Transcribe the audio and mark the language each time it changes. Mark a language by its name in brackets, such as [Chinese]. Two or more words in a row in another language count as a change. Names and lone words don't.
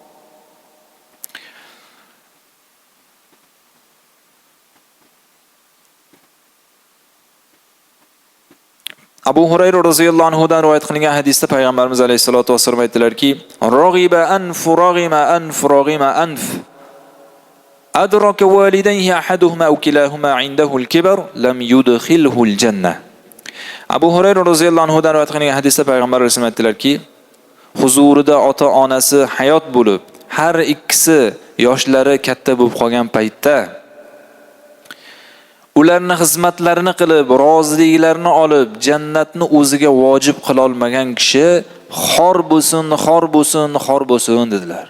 [Uzbek] Abu Hurayra roziyallohu anhudan rivoyat qilingan hadisda payg'ambarimiz alayhisolatu vasallam aytdilarki: [Arabic] "رغم أنف رغم أنف رغم أنف. أدرك والديه أحدهما أو كليهما عنده الكبر لم يدخله الجنة." [Uzbek] Abu Hurayra roziyallohu anhudan rivoyat qilingan hadisda payg'ambar alayhisolatu aytdilarki, huzurida ota-onasi hayot bo'lib, har ikkisi yoshlari katta bo'lib qolgan paytda ularni xizmatlarini qilib, roziliklarini olib, jannatni o'ziga vojib qila olmagan kishi xor bo'lsin, xor bo'lsin, xor bo'lsin dedilar.